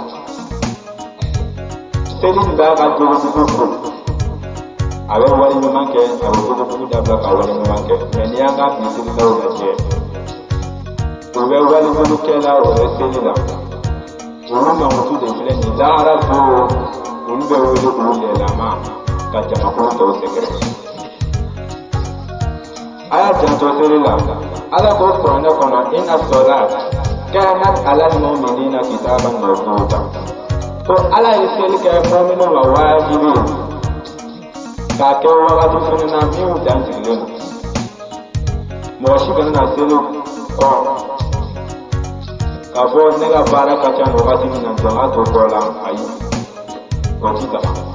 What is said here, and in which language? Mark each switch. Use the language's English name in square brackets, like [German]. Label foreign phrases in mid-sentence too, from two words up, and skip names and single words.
[Bambara] seli nin b'a ka jogojugu fo a bɛ wale ɲuman kɛ a bɛ jogojugu dabila ka wale ɲuman kɛ mɛ n'i y'a ka bi selilaw lajɛ u bɛ waleɲumukɛla o bɛ seli la olu mankutu de filɛ nin lahara don olu bɛ wele olu lɛlama ka jamakulu tɔw sɛgɛrɛ a y'a janto seli la ala ko kuranɛ kɔnɔ [Arabic] إن الصلاة كانت على المؤمنين كتابا موقوتا [Bambara] ko ala ye seli kɛ mu'minu ma waajibi k'a kɛ wagati fana na min dansigilen don mɔgɔ si kana na seli kɔ k'a fɔ ne ka baara ka ca wagati min na jɔn ka to kɔ la ayi o ti ta